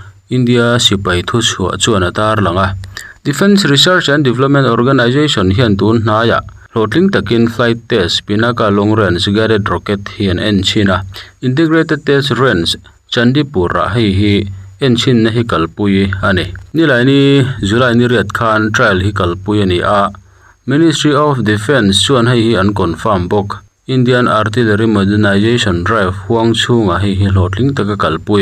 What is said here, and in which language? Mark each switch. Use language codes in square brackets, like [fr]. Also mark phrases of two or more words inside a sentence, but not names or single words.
[lus] India sipai thu chhuah chuan atar langa Defense Research and Development Organization hian tun hnaya hlotling takin [en] flight test [lus] Pinaka [en] long range guided rocket [lus] hian enchina integrated test range Chandipur hi enchin na hi kalpui ani nilai ni July ni riat khan trial hi kalpui ani a Ministry of Defense chuan hi an confirm bok Indian Artillery Modernization Drive huang chunga hi hlotling taka kalpui